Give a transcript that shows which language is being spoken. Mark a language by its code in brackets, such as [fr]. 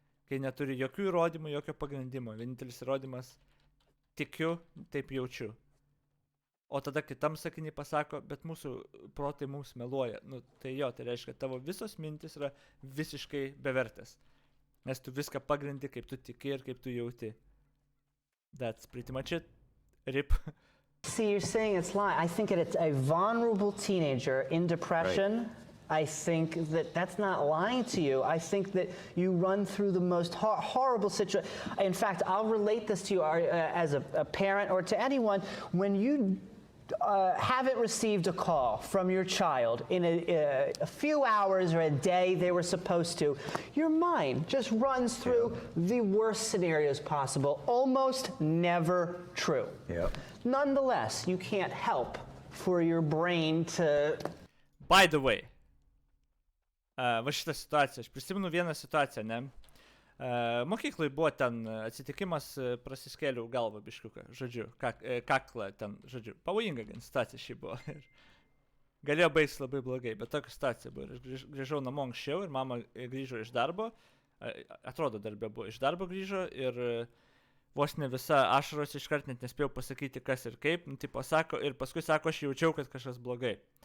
[lt] Kai neturi jokių įrodymų, jokio pagrindimo. Vienintelis įrodymas – tikiu, taip jaučiu. O tada kitam sakinį pasako, bet mūsų protai mums meluoja. Tai reiškia, tavo visos mintis yra visiškai bevertės. Nes tu viską pagrindi, kaip tu tiki ir kaip tu jauti. [en] That's pretty much it. Rip. See, you're saying it's lying. I think it's a vulnerable teenager in depression. Right. I think that's not lying to you. I think that you run through the most horrible situation. In fact, I'll relate this to you as a parent or to anyone. When you haven't received a call from your child in a few hours or a day they were supposed to, your mind just runs through the worst scenarios possible, almost never true. Yep. Nonetheless, you can't help for your brain to... By the way, [lt] va šitą situaciją, aš prisimenu vieną situaciją, ne? Mokyklai buvo ten atsitikimas, prasiskėliau galvą biškiuką, žodžiu, kaklą ten, žodžiu, pavojinga gan situacija šį buvo. Galėjo baigtis labai blogai, bet tokia situacija buvo. Aš grįžau namo anksčiau ir mama grįžo iš darbo, atrodo darbė buvo, iš darbo grįžo ir vos ne visa ašaros iškart net nespėjau pasakyti kas ir kaip, tipo sako, ir paskui sako, aš jaučiau, kad kažkas blogai.